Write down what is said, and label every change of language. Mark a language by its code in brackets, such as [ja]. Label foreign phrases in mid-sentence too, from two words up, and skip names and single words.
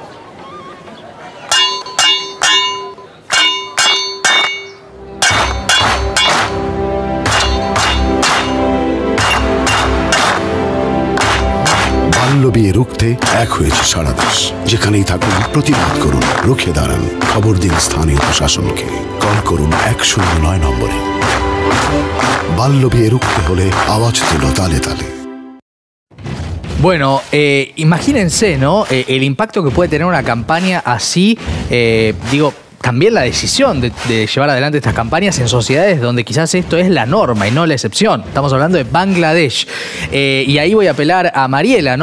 [bn] বাল্য বিয়ে রুখতে এক হয়েছে সারা দেশ। যেখানেই থাকুন প্রতিবাদ করুন, রুখে দাঁড়ান, খবর দিন স্থানীয় প্রশাসনকে, কল করুন 109 নম্বরে। বাল্য বিয়ে রুখতে হলে আওয়াজ তুলো তালে তালে। [es] Bueno, imagínense, ¿no? El impacto que puede tener una campaña así, también la decisión de llevar adelante estas campañas en sociedades donde quizás esto es la norma y no la excepción. Estamos hablando de Bangladesh. Y ahí voy a apelar a Mariela, ¿no?